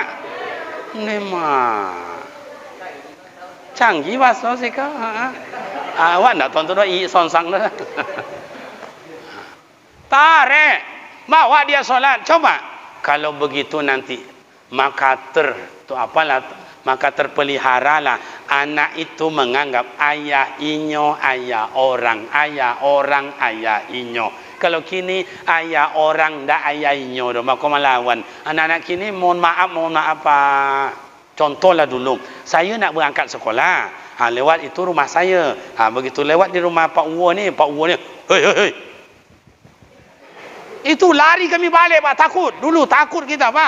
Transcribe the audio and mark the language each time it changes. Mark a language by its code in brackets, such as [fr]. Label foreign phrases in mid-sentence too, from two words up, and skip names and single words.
[min] Memang canggih bahasa sih kau. Awak nak tahu tu sonsang dah. Tarik, bawa dia solat. Coba. Kalau begitu nanti maka terpeliharalah anak itu menganggap ayah inyo, ayah orang, ayah inyo. Kalau kini ayah orang dah ayah inyo dah maka melawan. [id] Anak-anak kini mohon maaf Pak. Contohlah dulu, saya nak berangkat sekolah. Lewat itu rumah saya. Begitu lewat di rumah Pak Uwo ni, hei. Itu lari kami balik Pak, takut. Dulu takut kita Pak.